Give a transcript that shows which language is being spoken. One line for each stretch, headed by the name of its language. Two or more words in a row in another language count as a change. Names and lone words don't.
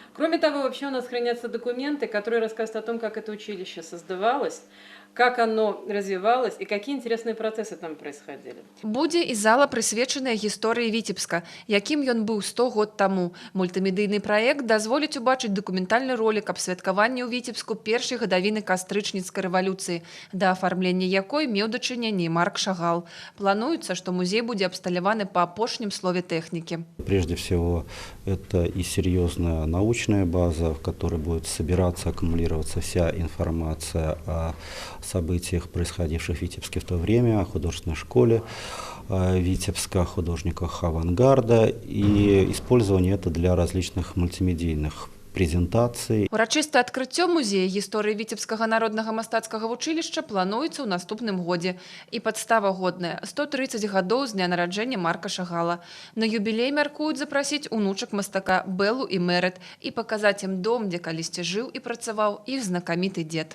Russian: Кроме того, вообще у нас хранятся документы, которые рассказывают о том, как это училище создавалось, как оно развивалось и какие интересные процессы там происходили.
Belarusian: Будзе і зала, прысвечаная гісторыі Віцебска, якім ён быў 100 год таму. Мультымедыйны праект дазволіць убачыць дакументальны ролік аб святкаванні ў Віцебску першай гадавіны кастрычніцкай рэвалюцыі, да афармлення якой меў дачыненне Марк Шагал. Плануецца, што музей будзе абсталяваны па апошнім слове тэхнікі.
Russian: Прежде всего, это и серьезная научная база, в которой будет собираться, аккумулироваться вся информация о событиях, происходивших в Витебске в то время, о художественной школе Витебска, художниках авангарда, и использование это для различных мультимедийных презентаций.
Belarusian: Урачыстае адкрыццё музея гісторыі Віцебскага народнага мастацкага вучылішча плануецца ў наступным годзе. І падстава годная – 130 гадоў з дня нараджэння Марка Шагала. На юбілей мяркуюць запрасіць унучак мастака Беллу і Мэрэт і паказаць ім дом, дзе калісьці жыў і працаваў іх знакаміты дзед.